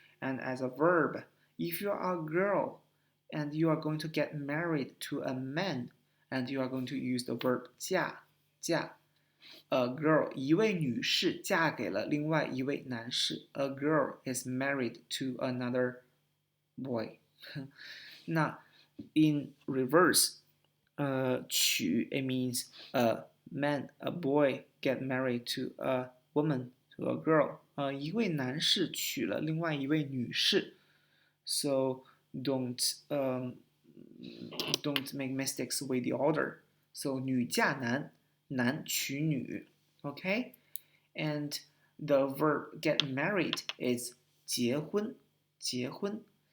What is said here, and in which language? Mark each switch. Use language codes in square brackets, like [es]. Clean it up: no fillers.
[en] And as a verb, if you are a girl and you are going to get married to a man, and you are going to use the verb 嫁. A girl, [zh] 一位女士嫁给了另外一位男士。 [en] A girl is married to another boy. 那 in reverse, 娶 it means a man, a boy get married to a woman. a girl. [zh] 一位男士娶了另外一位女士。 [en] So don't make mistakes with the order. [zh] So 女嫁男，男娶女。Okay? [en] And the verb get married is 结婚，结婚。